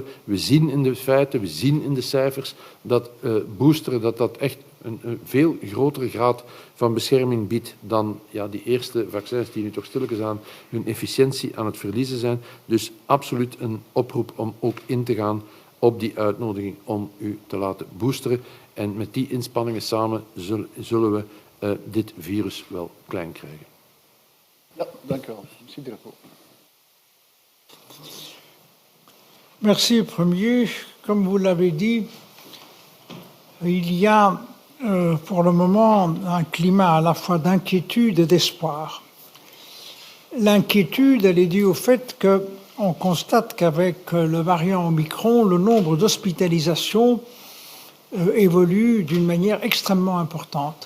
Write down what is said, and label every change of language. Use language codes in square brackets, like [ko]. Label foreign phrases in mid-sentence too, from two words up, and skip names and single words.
[nl] We zien in de feiten, we zien in de cijfers dat boosteren dat echt een veel grotere graad van bescherming biedt dan die eerste vaccins die nu toch stilletjes aan hun efficiëntie aan het verliezen zijn. Dus absoluut een oproep om ook in te gaan op die uitnodiging om u te laten boosteren. En met die inspanningen samen zullen we dit virus wel klein krijgen. Ja, dank u wel. [fr] Monsieur Drapeau. Merci, Premier. Comme vous l'avez dit, il y a pour le moment un climat à la fois d'inquiétude et d'espoir. L'inquiétude, elle est due au fait qu'on constate qu'avec le variant Omicron, le nombre d'hospitalisations évolue d'une manière extrêmement importante.